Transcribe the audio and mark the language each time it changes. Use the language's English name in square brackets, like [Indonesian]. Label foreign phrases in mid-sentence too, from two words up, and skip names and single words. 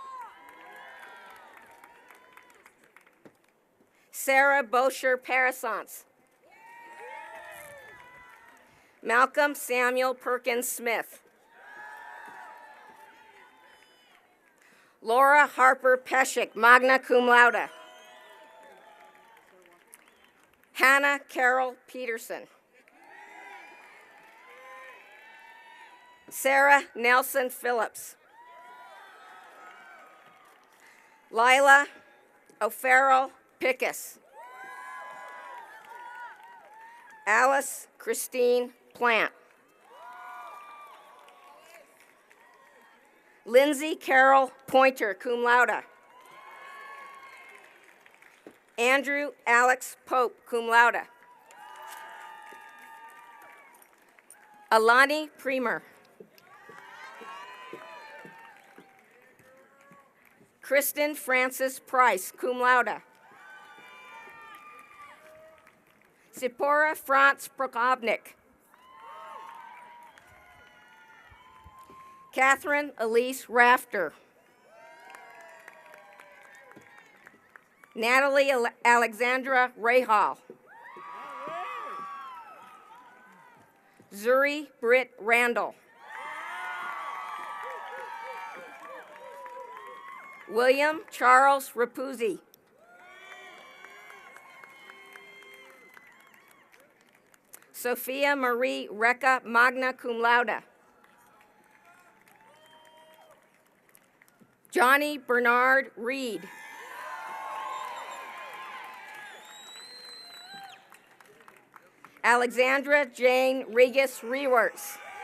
[English] Sarah Bosher Parasance. Malcolm Samuel Perkins Smith. Laura Harper Peschick, [Latin] magna cum laude. [English] Hannah Carol Peterson. Sarah Nelson Phillips. Lila O'Farrell Pickus. Alice Christine Plant. Lindsay Carol Pointer, [Latin] cum laude. [English] Andrew Alex Pope, [Latin] cum laude. [English] Alani Premer. Kristen Francis Price, [Latin] cum laude. [English] Sipora Franz Prokopnik. Catherine Elise Rafter. Natalie Alexandra Rahal. Zuri Britt Randall. William Charles Rapuzzi. Sophia Marie Recca, [Latin] magna cum laude. [English] Johnny Bernard Reed. Alexandra Jane Regis Rewerts.